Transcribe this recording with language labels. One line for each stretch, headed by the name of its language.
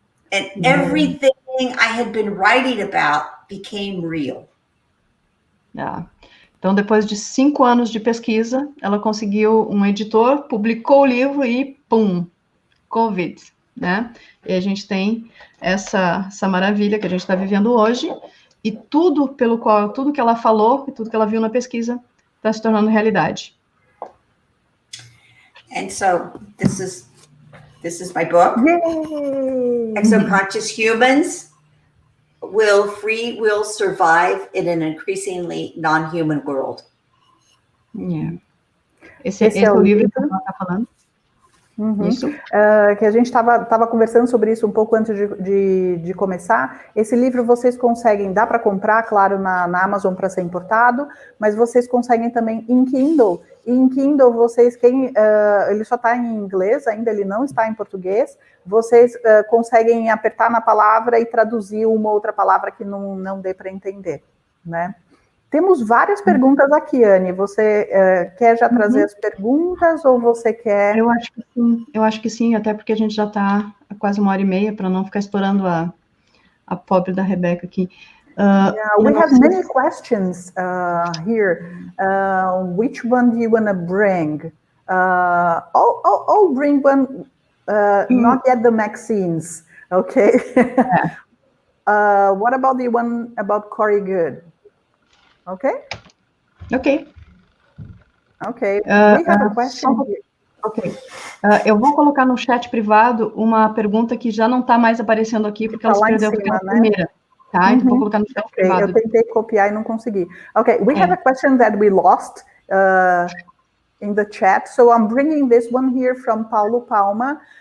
English: And everything I had been writing about became real.
Portuguese: Então, depois de 5 anos de pesquisa, ela conseguiu um editor, publicou o livro e, pum, COVID, né? E a gente tem essa maravilha que a gente está vivendo hoje, e tudo que ela falou, e tudo que ela viu na pesquisa, está se tornando realidade.
English: And so this is my book. Yay! Exoconscious humans will survive in an increasingly non-human world.
Portuguese: Esse é o livro que ela está falando. Isso. Que a gente estava conversando sobre isso um pouco antes de começar. Esse livro vocês conseguem, dá para comprar, claro, na Amazon para ser importado, mas vocês conseguem também em Kindle. E em Kindle, ele só está em inglês, ainda ele não está em português, vocês conseguem apertar na palavra e traduzir uma outra palavra que não dê para entender, né? Temos várias perguntas aqui, Anne. Você quer já trazer as perguntas ou você quer... Eu acho que sim, até porque a gente já está há quase 1h30 para não ficar explorando a pobre da Rebecca aqui.
English: We have many questions here. Which one do you want to bring? I'll bring one, not yet the vaccines, okay? What about the one about Corey Good? Okay? Okay. Ok. We have a question. Ok.
Portuguese: Eu vou colocar no chat privado uma pergunta que já não está mais aparecendo aqui, porque ela se perdeu na primeira. Tá? Então, vou colocar no chat privado. Eu tentei copiar e não consegui.
English: Ok, we have a question that we lost in the chat, so I'm bringing this one here from Paulo Palma.